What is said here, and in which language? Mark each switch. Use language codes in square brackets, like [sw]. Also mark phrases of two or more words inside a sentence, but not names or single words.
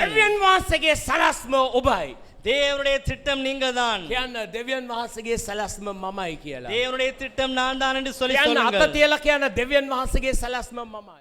[si] දෙවියන් වහන්සේගේ සලස්ම ඔබයි. [ta] தேவனுடைய திட்டம் நீங்க தான். [si] කියන්න දෙවියන් වහන්සේගේ සලස්ම මමයි කියලා. [ta] தேவனுடைய திட்டம் நான் தான் என்று சொல்லி [si] කියන්න අත [ta] சொல்லுங்கள். [si] තියලා කියන්න දෙවියන් වහන්සේගේ සලස්ම මමයි.